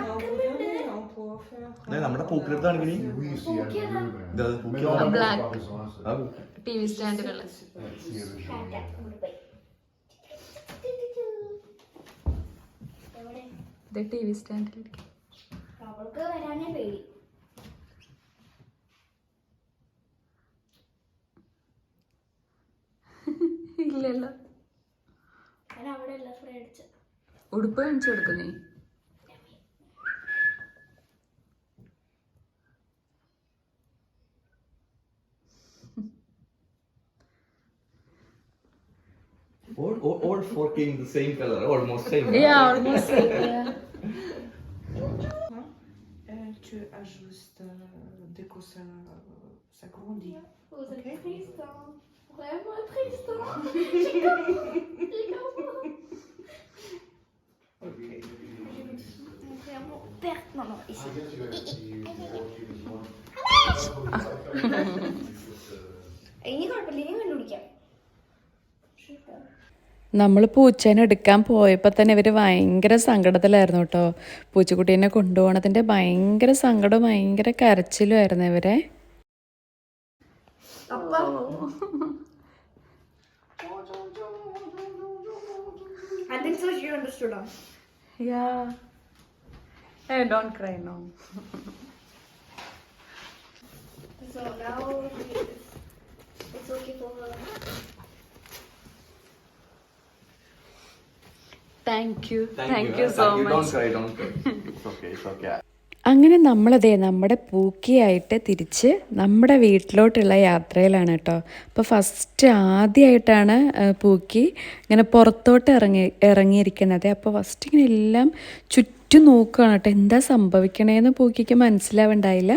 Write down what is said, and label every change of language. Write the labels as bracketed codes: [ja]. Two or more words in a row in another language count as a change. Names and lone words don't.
[ml] നമ്മുടെ പൂക്കളെടുത്താണ് [fr] Oui, si elle veut, mais Black. normalement, c'est pas raison, c'est- [ml] TV സ്റ്റാൻഡുകള്. [fr] si elle veut jouer. [ml] ഇത് TV സ്റ്റാൻഡിലിരിക്കും. അവൾക്ക് വരാനേ പേടി. ഇല്ലല്ലോ. അവിടെ എല്ലാം ഫ്രൈ അടിച്ച ഉടുപ്പ് കാണിച്ചു കൊടുക്കുന്നേ. [en] All four came the same color, almost same. Yeah, almost same. Yeah. [fr] Tu ajustes dès que ça grandit. Vous êtes Ok. triste, hein. Vraiment triste, hein. Vraiment perte. Non, non, ici. [ml] ഇനി കുഴപ്പമില്ല, ഇനി കണ്ടുപിടിക്കാം. നമ്മൾ പൂച്ചേനെ എടുക്കാൻ പോയപ്പോൾ തന്നെ ഇവർ ഭയങ്കര സങ്കടത്തിലായിരുന്നു കേട്ടോ. പൂച്ചക്കുട്ടീനെ കൊണ്ടുപോകണതിൻ്റെ ഭയങ്കര സങ്കടവും ഭയങ്കര കരച്ചിലും ആയിരുന്നു ഇവരെ. [en] I think so she understood us. Yeah. Hey, don't cry now. So now it's okay for her. Thank you so much. Don't cry. It's okay. [ml] അങ്ങനെ നമ്മളതേ നമ്മുടെ പൂക്കിയായിട്ട് തിരിച്ച് നമ്മുടെ വീട്ടിലോട്ടുള്ള യാത്രയിലാണ് കേട്ടോ. അപ്പോൾ ഫസ്റ്റ് ആദ്യമായിട്ടാണ് പൂക്കി ഇങ്ങനെ പുറത്തോട്ട് ഇറങ്ങിയിരിക്കുന്നത്. അപ്പോൾ ഫസ്റ്റ് ഇങ്ങനെ എല്ലാം ചുറ്റും നോക്കുകയാണ് കേട്ടോ, എന്താ സംഭവിക്കണേന്ന് പൂക്കിക്ക് മനസ്സിലാവുണ്ടായില്ല.